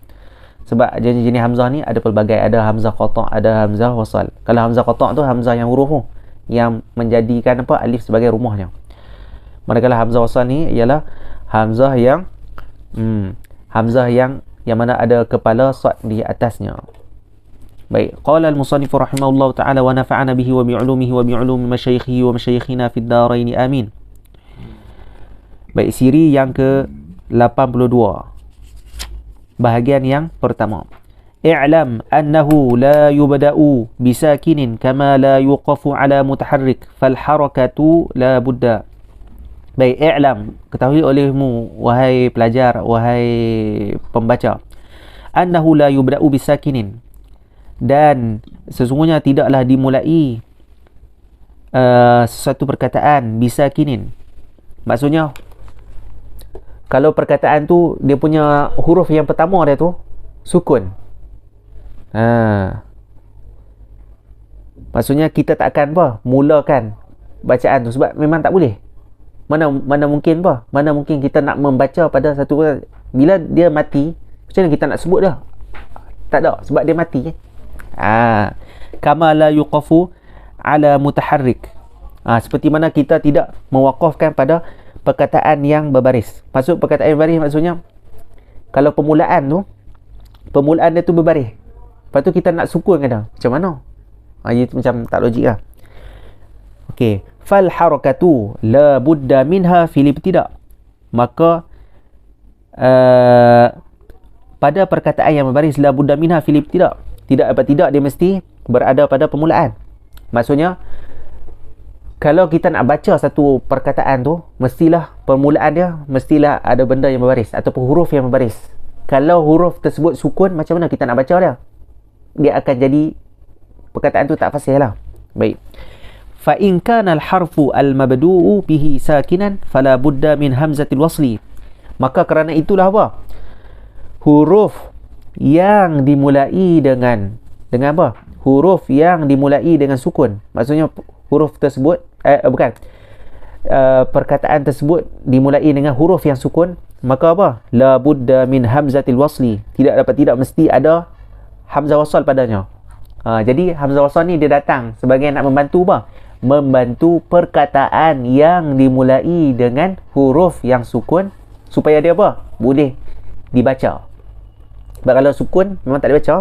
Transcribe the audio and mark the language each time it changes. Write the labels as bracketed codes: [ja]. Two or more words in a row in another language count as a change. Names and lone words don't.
[ms] Sebab jenis-jenis hamzah ni ada pelbagai. Ada hamzah qata', ada hamzah wasal. Kalau hamzah qata' tu hamzah yang huruf tu, yang menjadikan alif sebagai rumahnya. Manakala hamzah wasal ni ialah hamzah yang mana ada kepala sad di atasnya. Baik, [ar] قال المصنف رحمه الله تعالى ونفعنا به وبعلومه وبعلوم مشايخه ومشايخنا في الدارين آمين. [ms] Baik, siri yang ke-82. Bahagian yang pertama. [ar] اعلم أنه لا يبدأ بساكن كما لا يوقف على متحرك فالحركة لا بد. [ms] Baik, i'lam, ketahui olehmu wahai pelajar, wahai pembaca, [ar] أنه لا يبدأ بساكن, [ms] dan sesungguhnya tidaklah dimulai sesuatu perkataan bisakinin. Maksudnya kalau perkataan tu dia punya huruf yang pertama dia tu sukun, maksudnya kita tak akan mulakan bacaan tu, sebab memang tak boleh. Mana mungkin mana mungkin kita nak membaca pada satu, bila dia mati, macam mana kita nak sebut dah? Tak ada, sebab dia mati. [ar] كما لا يوقف على متحرك. [ms] Seperti mana kita tidak mewakafkan pada perkataan yang berbaris. Maksud perkataan yang berbaris, maksudnya kalau permulaan dia tu berbaris, lepas tu kita nak sukun kadang, macam mana? Itu macam tak logik lah. Okey, [ar] فالحركة لا بد منها في الابتداء'. [ms] Maka pada perkataan yang berbaris [ar] لا بد منها في الابتداء', [ms] tidak dia mesti berada pada permulaan. Maksudnya kalau kita nak baca satu perkataan tu, mestilah permulaan dia mestilah ada benda yang berbaris ataupun huruf yang berbaris. Kalau huruf tersebut sukun, macam mana kita nak baca dia? Dia akan jadi perkataan tu tak fasih lah. Baik. [ar] فإن كان الحرف المبدوء به ساكنا فلا بد من همزة الوصل. [ms] Maka kerana itulah apa? Huruf yang dimulai dengan apa? Huruf yang dimulai dengan sukun. Maksudnya huruf tersebut perkataan tersebut dimulai dengan huruf yang sukun, maka apa? [ar] لا بد من همزة الوصل. [ms] Tidak mesti ada hamzah wasal padanya. Jadi hamzah wasal ni dia datang sebagai nak membantu apa? Membantu perkataan yang dimulai dengan huruf yang sukun supaya dia apa? Boleh dibaca. Sebab kalau sukun memang tak dibaca.